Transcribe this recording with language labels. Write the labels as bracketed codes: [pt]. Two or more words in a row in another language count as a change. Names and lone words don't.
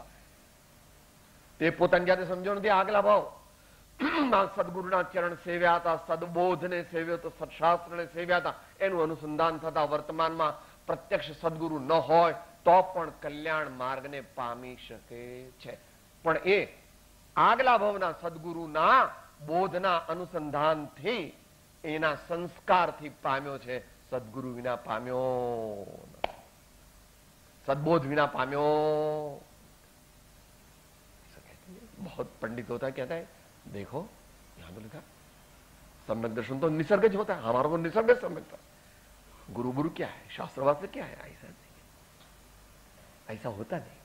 [gu] તે પોતાની જાતે સમજો નથી, આગલા ભાવ સદગુરુના ચરણ સેવ્યા હતા, સદબોધને સેવ્યો તો, સદશાસ્ત્રને સેવ્યા હતા, એનું અનુસંધાન થતા વર્તમાનમાં પ્રત્યક્ષ સદગુરુ ન હોય તો પણ કલ્યાણ માર્ગને પામી શકે છે। પણ એ આગલા ભાવના સદગુરુના બોધના અનુસંધાનથી એના સંસ્કારથી પામ્યો છે, સદગુરુ વિના પામ્યો, સદબોધ વિના પામ્યો। [hi] बहुत पंडित होता है, कहता है देखो यहां तो लिखा सम्यक दर्शन तो निसर्गज होता है, हमारा तो निसर्ग सम्यक था। गुरु गुरु क्या है, शास्त्र वास्त्र क्या है? ऐसा नहीं, ऐसा होता नहीं।